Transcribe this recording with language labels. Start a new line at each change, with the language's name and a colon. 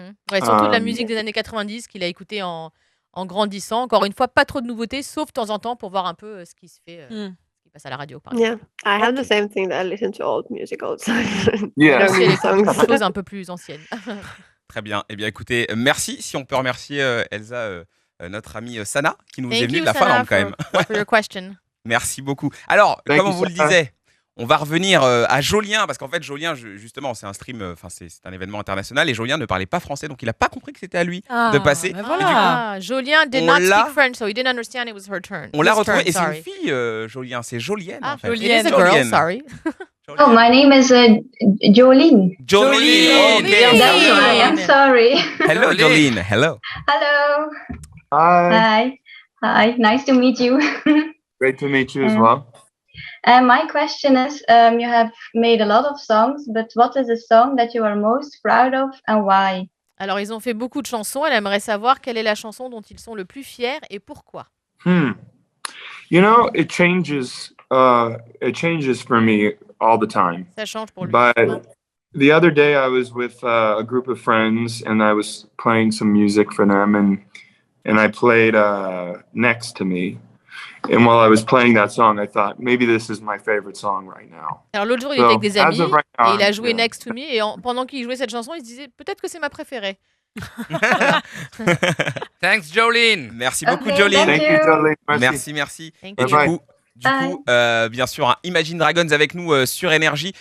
French: Ouais, surtout de la musique des années 90 qu'il a écouté en grandissant. Encore une fois, pas trop de nouveautés, sauf de temps en temps pour voir un peu ce qui se fait, ce qui passe à la radio. Par exemple.
English: I have the same thing that I listen to old music also. Yeah.
French: Des choses un peu plus anciennes. Très bien. Eh bien, écoutez, merci. Si on peut remercier Elsa, notre amie Sana, qui nous est venue de la Finlande quand même.
English: For your question.
French: Merci beaucoup. Alors, comme on vous le disait, on va revenir à Jolien, parce qu'en fait, Jolien, justement, c'est un stream, c'est un événement international, et Jolien ne parlait pas français, donc il n'a pas compris que c'était à lui de passer. Voilà.
English: Jolien did not speak French, so he didn't understand it was her turn.
French: On l'a retrouvé, et c'est une fille, Jolien, c'est Jolienne. En fait.
English: Jolienne. It is a girl, sorry. Oh, my name is Jolene. Jolene. Okay. That's why I'm sorry. Hello, Jolene. Hello. Hello. Hi. Hi. Nice to meet you. Great to meet you as well. My question is, you have made a lot of songs, but what is the song that you are most proud of and why?
French: Alors, ils ont fait beaucoup de chansons. Elle aimerait savoir quelle est la chanson dont ils sont le plus fiers et pourquoi.
English: You know, it changes for me all the time.
French: Ça change pour lui.
English: But the other day I was with a group of friends and I was playing some music for them and I played Next to Me. And while I was playing that song, I thought, maybe this is my favorite song right now.
French: Alors l'autre jour, il était avec des amis et il a joué Next to Me et pendant qu'il jouait cette chanson, il se disait peut-être que c'est ma préférée.
English: Thanks, Jolene.
French: Merci beaucoup, Jolene.
English: Thank you, Jolene.
French: Merci.
English: Thank
French: Et
English: you.
French: du coup, bien sûr, Imagine Dragons avec nous sur Énergie.